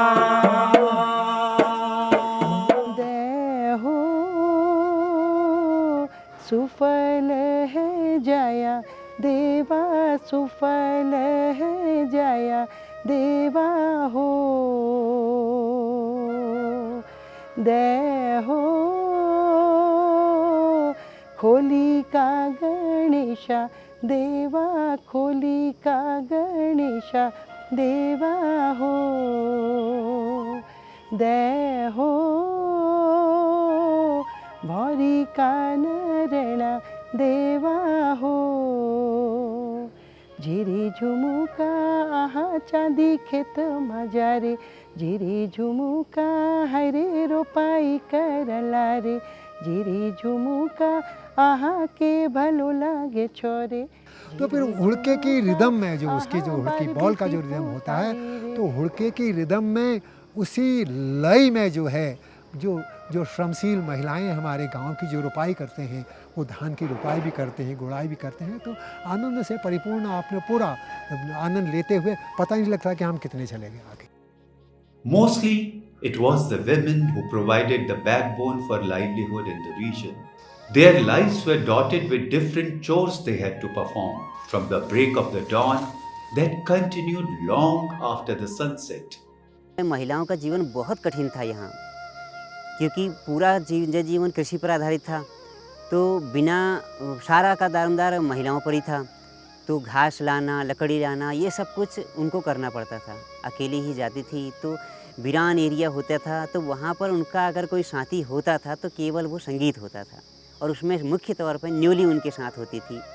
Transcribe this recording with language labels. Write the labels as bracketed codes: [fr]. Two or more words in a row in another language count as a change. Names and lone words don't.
[kfy] देहो सुफल है जाया देवा, सुफल है जाया देवा हो, देहो खोली का गणेशा देवा, खोली का गणेशा देवा हो, देहो भौरी का नरणा देवा हो, झिरी झुमुका आहा चांदी खेत मजारे, झिरी झुमुका हरे रोपाई करला रे, झिरी झुमुका आहा के भलो लागे छोरे। [hi] तो फिर हुड़के की रिदम में जो उसकी जो हुड़की बॉल का जो रिदम होता है, तो हुड़के की रिदम में उसी लय में जो है जो श्रमशील महिलाएं हमारे गांव की जो रोपाई करते हैं, वो धान की रोपाई भी करते हैं, गुड़ाई भी करते हैं, तो आनंद से परिपूर्ण आपने पूरा आनंद लेते हुए पता नहीं लगता कि हम कितने चले गए आगे। [en] Mostly, it was the women who provided the backbone for livelihood in the region. Their lives were dotted with different chores they had to perform, from the break of the dawn that continued long after the sunset. [hi] महिलाओं का जीवन बहुत कठिन था यहाँ, क्योंकि पूरा जीवन कृषि पर आधारित था, तो बिना सारा का दारोमदार महिलाओं पर ही था। तो घास लाना, लकड़ी लाना, ये सब कुछ उनको करना पड़ता था। अकेली ही जाती थी, तो वीरान एरिया होता था, तो वहाँ पर उनका अगर कोई साथी होता था तो केवल वो संगीत होता था, और उसमें मुख्य तौर पर न्योली उनके साथ होती थी।